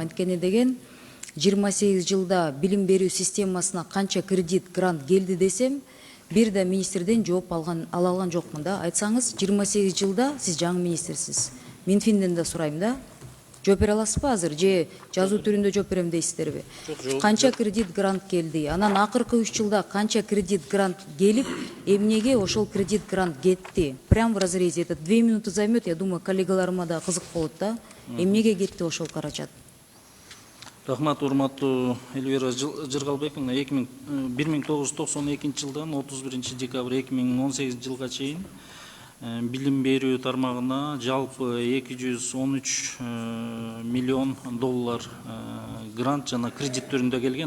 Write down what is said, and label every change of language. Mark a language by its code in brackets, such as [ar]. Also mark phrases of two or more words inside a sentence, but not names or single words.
[ky] Анткени деген 28 жылда билим берүү системасына канча кредит, грант келди десем, бир да министрден жооп ала алган жокмун да. Айтсаңыз, 28 жылда сиз жаңы министрсиз. Минфинден да сурайм да. Жооп бере аласызбы азыр же жазуу түрүндө жооп берем дейсиздерби? Канча кредит грант келди? Анан акыркы 3 жылда канча кредит грант келип, эмнеге ошол кредит грант кетти? [ru] Прям в разрезе. Это 2 минуты займет, я думаю, [ky] коллегаларыма да кызык болот да. Эмнеге кетти ошол каражат? Рахмат, урматтуу Эльвира Жыргалбековна, 1992 жылдан 31 декабрь 2018 жылга чейин билим берүү тармагына жалпы 213 миллион доллар грант жана кредит түрүндө келген.